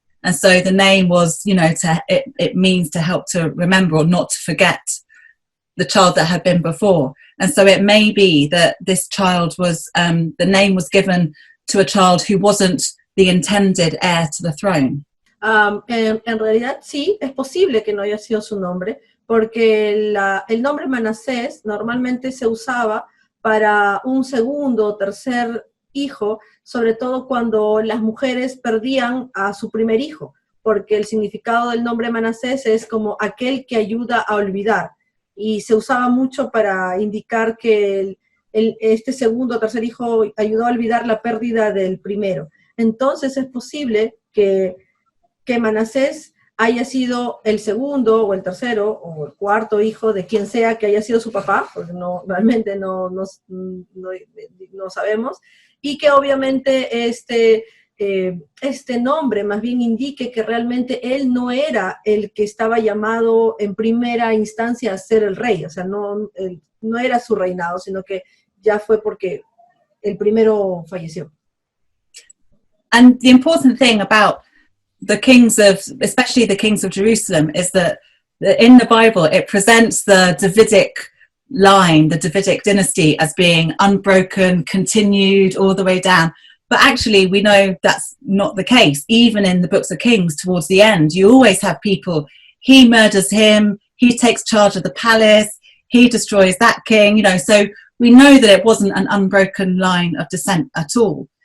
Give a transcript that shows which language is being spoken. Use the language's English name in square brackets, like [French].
[English] And so the name was, it means to help to remember or not to forget the child that had been before. And so it may be that this child was, the name was given to a child who wasn't the intended heir to the throne. [Spanish] En realidad sí, es posible que no haya sido su nombre, porque el nombre Manasés normalmente se usaba para un segundo o tercer hijo, sobre todo cuando las mujeres perdían a su primer hijo, porque el significado del nombre Manasés es como aquel que ayuda a olvidar, y se usaba mucho para indicar que este segundo o tercer hijo ayudó a olvidar la pérdida del primero. Entonces es posible que Manasés haya sido el segundo o el tercero o el cuarto hijo de quien sea que haya sido su papá, porque realmente no sabemos, y que obviamente este nombre más bien indique que realmente él no era el que estaba llamado en primera instancia a ser el rey, o sea, no era su reinado, sino que ya fue porque el primero falleció. [English] And the important thing about the kings of, especially the kings of Jerusalem, is that in the Bible it presents the Davidic line, the Davidic dynasty, as being unbroken, continued all the way down. But actually we know that's not the case. Even in the books of Kings, towards the end, you always have people, he murders him, he takes charge of the palace, he destroys that king, you know, so we know that it wasn't an unbroken line of descent at all.